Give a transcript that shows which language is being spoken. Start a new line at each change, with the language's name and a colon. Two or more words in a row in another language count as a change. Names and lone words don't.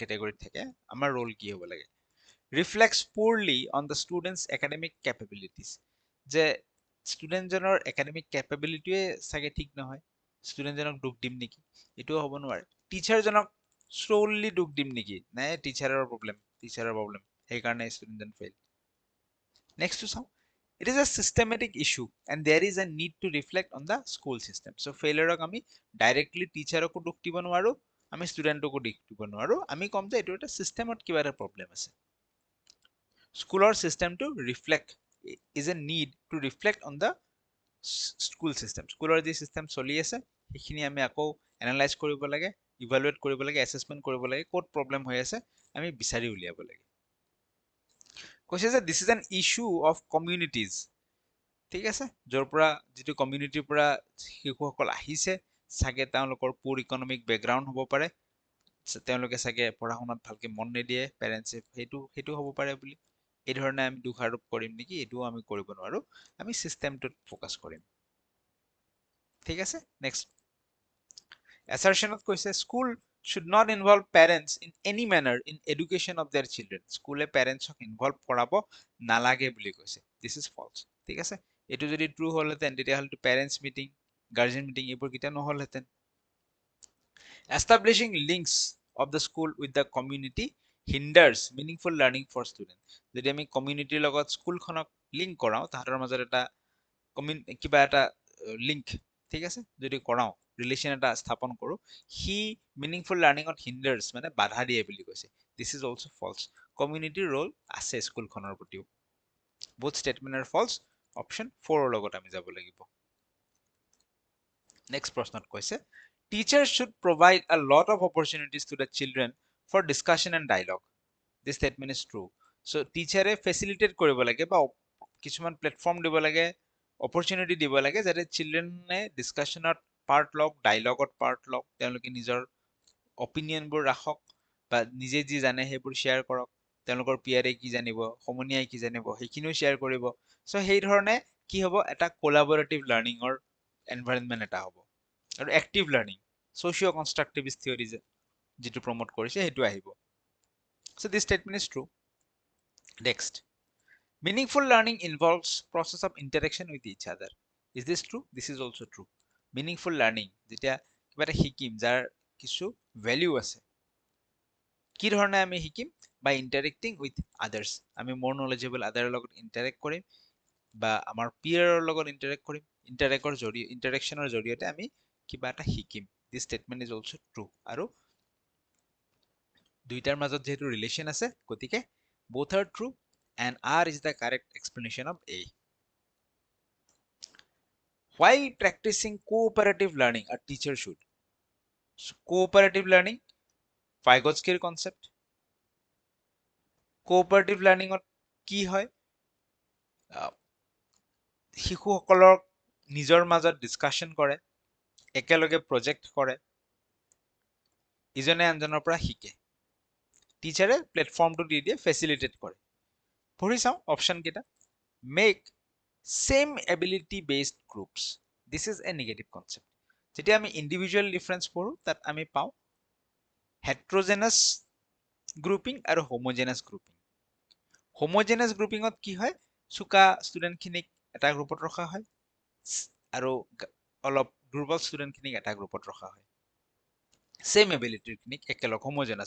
Assamese: কেটেগৰীত থাকে আমাৰ ৰোল কি হ'ব লাগে
English: reflects poorly on the students academic capabilities
Assamese: যে ষ্টুডেণ্টজনৰ একাডেমিক কেপেবিলিটিয়ে চাগে ঠিক নহয় ষ্টুডেণ্টজনক দুখ দিম নেকি এইটোও হ'ব নোৱাৰে টিচাৰজনক চ'ললি দুখ দিম নেকি নাই টিচাৰৰ প্ৰব্লেম সেইকাৰণে ষ্টুডেণ্টজন ফেইল নেক্সটটো চাওঁ
English: It is a systematic issue and there is a need to reflect on the school system.
Assamese: So failure আমি directly টিচাৰকো দুখ দিব নোৱাৰো আমি ষ্টুডেণ্টকো দুখ দিব নোৱাৰো আমি কম যে এইটো এটা চিষ্টেমত কিবা এটা প্ৰব্লেম আছে স্কুলৰ চিষ্টেমটো
English: reflect is a need to reflect on the school system
Assamese: স্কুলৰ যি চিষ্টেম চলি আছে সেইখিনি আমি আকৌ এনালাইজ কৰিব লাগে ইভালুৱেট কৰিব লাগে এছেছমেণ্ট কৰিব লাগে ক'ত প্ৰব্লেম হৈ আছে আমি বিচাৰি উলিয়াব লাগে কৈছে যে
English: this is an issue of communities
Assamese: ঠিক আছে য'ৰ পৰা যিটো কমিউনিটিৰ পৰা শিশুসকল আহিছে চাগে তেওঁলোকৰ
English: poor economic background
Assamese: হ'ব পাৰে তেওঁলোকে চাগে পঢ়া শুনাত ভালকে মন নিদিয়ে পেৰেণ্টছে সেইটো হ'ব পাৰে বুলি এই ধৰণে আমি দোষাৰোপ কৰিম নেকি এইটোও আমি কৰিব নোৱাৰো আমি চিষ্টেমটোত ফ'কাছ কৰিম ঠিক আছে নেক্সট এছাৰশ্যনত কৈছে
English: স্কুল should not involve parents in any manner in education of their children
Assamese: স্কুলে পেৰেণ্টছক ইনভলভ কৰাব নালাগে বুলি কৈছে
English: this is false
Assamese: ঠিক আছে এইটো যদি ট্ৰু হ'লহেঁতেন তেতিয়াহ'লেতো
English: parents meeting guardian meeting
Assamese: এইবোৰ কেতিয়া নহ'লহেঁতেন
English: establishing links of the school with the community hinders meaningful learning for students
Assamese: যদি আমি কমিউনিটিৰ লগত স্কুলখনক লিংক কৰাওঁ তাহাঁতৰ মাজত এটা কিবা এটা লিংক ঠিক আছে যদি কৰাওঁ ৰিলেশ্যন এটা স্থাপন কৰোঁ সি মিনিংফুল লাৰ্ণিঙত হিণ্ডাৰ্ছ মানে বাধা দিয়ে বুলি কৈছে
English: this is also false
Assamese: কমিউনিটিৰ ৰোল আছে স্কুলখনৰ প্ৰতিও
English: both statement are false option 4ৰ
Assamese: লগত আমি যাব লাগিব নেক্সট প্ৰশ্নত কৈছে
English: teachers should provide a lot of opportunities to the children for discussion and dialogue. This statement is true.
Assamese: So টিচাৰে ফেচিলিটেট কৰিব লাগে বা কিছুমান প্লেটফৰ্ম দিব লাগে, অপৰচুনিটি দিব লাগে যাতে চিলড্ৰেনে ডিছকাশ্যনত পাৰ্ট লওক, ডাইলগত পাৰ্ট লওক, তেওঁলোকে নিজৰ অপিনিয়নবোৰ ৰাখক বা নিজে যি জানে সেইবোৰ শ্বেয়াৰ কৰক, তেওঁলোকৰ পিয়াৰে কি জানিব, সমনীয়াই কি জানিব সেইখিনিও শ্বেয়াৰ কৰিব। চ' সেই ধৰণে কি হ'ব, এটা কোলাবৰেটিভ লাৰ্ণিঙৰ এনভাইৰনমেণ্ট এটা হ'ব আৰু
English: active learning, socio constructivist theory
Assamese: যিটো প্ৰমোট কৰিছে সেইটো আহিব।
English: so this statement is true. নেক্সট, meaningful learning involves process of interaction with each other. Is this true? This is also true. Meaningful learning
Assamese: যেতিয়া কিবা এটা শিকিম যাৰ কিছু ভ্যালু আছে, কি ধৰণে আমি শিকিম?
English: by interacting with others.
Assamese: আমি
English: more knowledgeable
Assamese: আদাৰৰ লগত ইন্টাৰেক্ট কৰিম বা আমাৰ পিয়াৰৰ লগত ইন্টাৰেক্ট কৰিম, ইন্টাৰেকশ্যনৰ জৰিয়তে আমি কিবা এটা শিকিম।
English: This statement is also true.
Assamese: আৰু দুইটাৰ মাজত যেহেতু ৰিলেশ্যন আছে গতিকে
English: both are true and R is the correct explanation of A. While practicing cooperative learning, a teacher should. So, cooperative learning, Vygotsky's concept. Cooperative learning
Assamese: কি হয়? শিশুসকলক নিজৰ মাজত ডিছকাশ্যন কৰে, একেলগে প্ৰজেক্ট কৰে, ইজনে আনজনৰ পৰা শিকে। টিচাৰে প্লেটফৰ্মটো দি দিয়ে, ফেচিলিটেট কৰে। পঢ়ি চাওঁ অপশ্যন কেইটা।
English: মেক same ability based groups. This is a negative concept.
Assamese: যেতিয়া আমি
English: individual difference
Assamese: পঢ়ো তাত আমি পাওঁ
English: heterogeneous grouping
Assamese: আৰু
English: homogeneous grouping.
Assamese: হোমোজেনাছ গ্ৰুপিঙত কি হয়, চোকা ষ্টুডেণ্টখিনিক এটা গ্ৰুপত ৰখা হয় আৰু অলপ দুৰ্বল ষ্টুডেণ্টখিনিক এটা গ্ৰুপত ৰখা হয়, ছেম এবিলিটিখিনিক একেলগ হোমোজেনাছ।